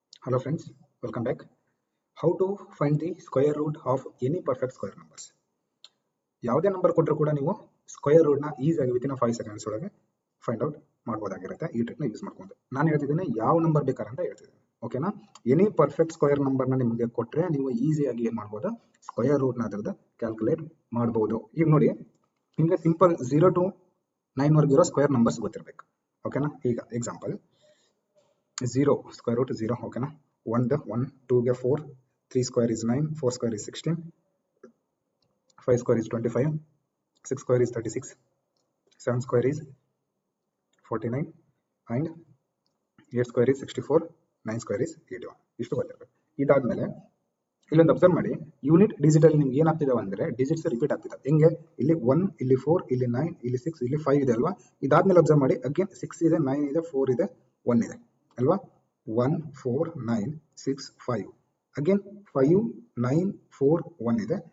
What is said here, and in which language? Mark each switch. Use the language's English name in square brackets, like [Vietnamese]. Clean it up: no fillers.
[English] Hello friends, welcome back. How to find the square root of any perfect square numbers. [Kannada] ಯಾವುದೇ number ಕೊಟ್ಟರು ಕೂಡ ನೀವು square root ನ ಈಸಿಯಾಗಿ ವಿತಿನ್ 5 ಸೆಕೆಂಡ್ಸ್ ಒಳಗೆ ಫೈಂಡ್ ಔಟ್ ಮಾಡಬಹುದಾಗಿರುತ್ತೆ. ಈ ಟ್ರಿಕ್ ನ ಯೂಸ್ ಮಾಡ್ಕೊಂಡು ನಾನು ಹೇಳ್ತಿದ್ದೇನೆ ಯಾವ ನಂಬರ್ ಬೇಕಾರೆ ಅಂತ ಹೇಳ್ತಿದ್ದೇನೆ. ಓಕೆನಾ? ಎನಿ ಪರ್ಫೆಕ್ಟ್ ಸ್ಕ್ವೇರ್ ನಂಬರ್ ನ ನಿಮಗೆ ಕೊಟ್ಟರೆ ನೀವು ಈಸಿಯಾಗಿ ಏನ್ ಮಾಡಬಹುದು, ಸ್ಕ್ವೇರ್ ರೂಟ್ ನ ಅದರದ್ದು ಕ್ಯಾಲ್ಕುಲೇಟ್ ಮಾಡಬಹುದು. ಈಗ ನೋಡಿ, ನಿಮಗೆ ಸಿಂಪಲ್ 0 to 9 ವರೆಗೆ ಇರೋ ಸ್ಕ್ವೇರ್ ನಂಬರ್ಸ್ ಗೊತ್ತಿರಬೇಕು. ಓಕೆನಾ? [English] ಈಗ example 0 square root 0. [Kannada] ಓಕೆನಾ? [English] 1 2 ಗೆ 4, 3 square is 9, 4 square is 16, 5 square is 25, 6 square is 36, 7 square is 49 and 8 square is 64, 9 square is 81. [Kannada] ಇಷ್ಟು ಗೊತ್ತಿರಬೇಕು. ಇದಾದ್ಮೇಲೆ ಇಲ್ಲೊಂದು ಅಬ್ಸರ್ವ್ ಮಾಡಿ, ಯೂನಿಟ್ ಡಿಜಿಟಲ್ ನಿಮ್ಗೆ ಏನಾಗ್ತಿದಾವೆ ಅಂದ್ರೆ ಡಿಜಿಟ್ಸ್ ರಿಪೀಟ್ ಆಗ್ತಿದೆ. ಹೆಂಗೆ? ಇಲ್ಲಿ 1, ಇಲ್ಲಿ 4, ಇಲ್ಲಿ 9, ಇಲ್ಲಿ 6, ಇಲ್ಲಿ 5 ಇದೆ ಅಲ್ವಾ? ಇದಾದ್ಮೇಲೆ ಅಬ್ಸರ್ವ್ ಮಾಡಿ, ಅಗೇನ್ 6 ಇದೆ, 9 ಇದೆ, 4 ಇದೆ, 1 ಇದೆ ಅಲ್ವಾ? 1 4 9 6 5 ಅಗೇನ್ 5 9 4 1 ಇದೆ.